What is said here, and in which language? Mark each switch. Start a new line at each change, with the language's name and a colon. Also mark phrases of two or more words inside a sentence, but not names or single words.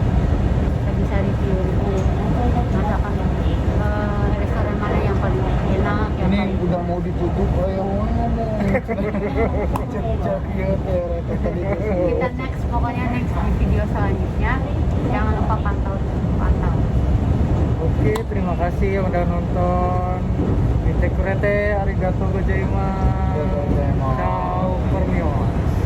Indonesian: Kita bisa review masakan restoran mana yang paling enak, yang Ini paling udah mau ditutup, ayo ngomong. kita next, pokoknya next di video selanjutnya. Jangan lupa pantau. Oke, terima kasih yang udah nonton.
Japanese: いてくれて、ありがとうございます. ありがとうございます.
Indonesian: Ciao, Formio.